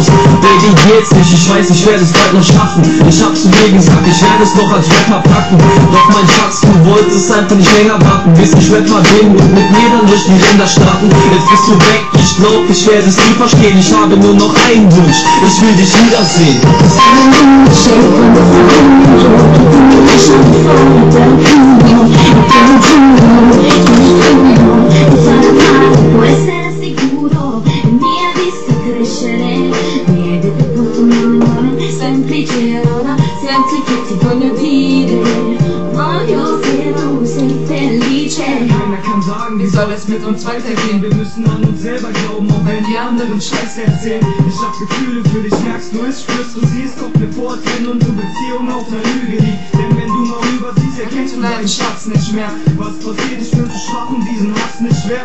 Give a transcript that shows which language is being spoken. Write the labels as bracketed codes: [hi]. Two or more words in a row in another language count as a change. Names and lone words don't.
[de] Baby, geht's nicht, ich weiß, ich werde es bald noch schaffen. Ich hab zu dir gesagt, ich werde es noch als Rapper packen. Doch mein Schatz, du wolltest einfach nicht länger warten, bis ich Rapper bin und mit mir dann durch die Länder starten. Jetzt bist du weg, ich glaub, ich werde es nie verstehen. Ich habe nur noch einen Wunsch, ich will dich wiedersehen. [it] Puoi essere sicuro, mi ha visto crescere, mi hai detto un nome semplice, ora senti che ti voglio dire, voglio che tu sei felice. [de] Keiner kann sagen, wie soll es mit uns weitergehen? Wir müssen an uns selber glauben, auch wenn die anderen Scheiße erzählen. Ich hab Gefühle für dich, merkst du es, spürst du sie, es kommt mir vor, als wenn unsere Beziehung auf einer Lüge liegt. Denn wenn du mal rübersiehst, erkennst du deinen Schatz nicht mehr. Was passiert, ich bin zu schwach, um diesen Hass nicht schwer.